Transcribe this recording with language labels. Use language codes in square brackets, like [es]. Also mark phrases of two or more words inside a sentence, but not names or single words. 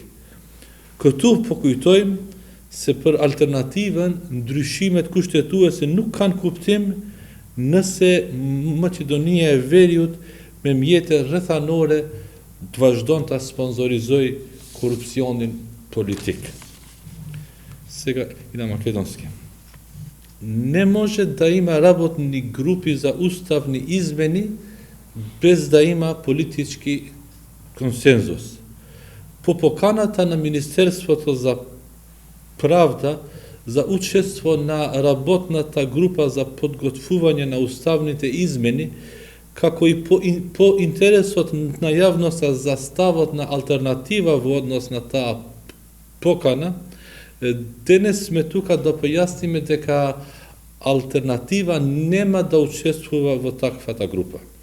[sq] Këtu po kujtojmë se për alternativën ndryshimet kushtetuese nuk kanë kuptim nëse Maqedonia e Veriut me mjete rrethanore të vazhdon të sponsorizoj korupcionin politik. [mk] Сега и на македонски. Не може да има работни групи за уставни измени без да има политички консензус. По поканата на Министерството за правда за учество на работната група за подготвување на уставните измени, како и по интересот на јавноста за ставот на алтернатива во однос на таа покана, денес сме тука да појасниме дека алтернатива нема да учествува во таквата група.